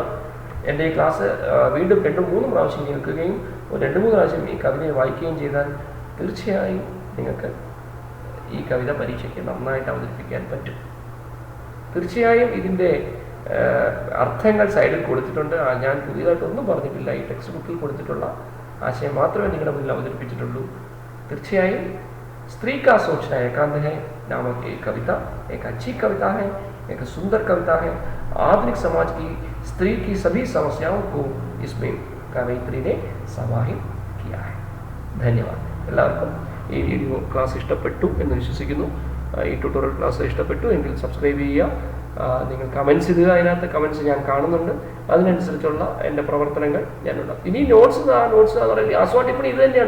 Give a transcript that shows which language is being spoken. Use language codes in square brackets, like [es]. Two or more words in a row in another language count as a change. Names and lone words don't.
[ml] എൻ്റെ ഈ ക്ലാസ് വീണ്ടും 2-3 പ്രാവശ്യം കേൾക്കുകയും 2-3 പ്രാവശ്യം ഈ കവിതയെ വായിക്കുകയും ചെയ്താൽ തീർച്ചയായും നിങ്ങൾക്ക് ഈ കവിത പരീക്ഷയ്ക്ക് നന്നായിട്ട് അവതരിപ്പിക്കാൻ പറ്റും. തീർച്ചയായും ഇതിൻ്റെ അർത്ഥങ്ങൾ സൈഡിൽ കൊടുത്തിട്ടുണ്ട്. ഞാൻ പുതിയതായിട്ടൊന്നും പറഞ്ഞിട്ടില്ല. ഈ [en] text book [ml] കൊടുത്തിട്ടുള്ള ആശയം മാത്രമേ നിങ്ങളുടെ മുന്നിൽ അവതരിപ്പിച്ചിട്ടുള്ളൂ. [hi] തീർച്ചയായും स्त्री का सोचना एकांत है नामक एक कविता एक अच्छी कविता है, एक सुंदर कविता है. आधुनिक समाज की स्त्री की सभी समस्याओं को इसमें कवयित्री ने समाहित किया है. ധന്യവാദം. [ml] എല്ലാവർക്കും ഈ [en] video class [ml] ഇഷ്ടപ്പെട്ടു എന്ന് വിശ്വസിക്കുന്നു. ഈ [en] tutorial class [ml] ഇഷ്ടപ്പെട്ടു എങ്കിൽ സബ്സ്ക്രൈബ് ചെയ്യുക. നിങ്ങൾ കമൻസ് ഇടുക. അതിനകത്ത് കമൻസ് ഞാൻ കാണുന്നുണ്ട്. അതിനനുസരിച്ചുള്ള എൻ്റെ പ്രവർത്തനങ്ങൾ ഞാനുണ്ടാകും. ഇനി നോട്ട്സ് എന്ന് പറയുന്നത് ആസ്വാദിപ്പണി ഇത് തന്നെയാണ്.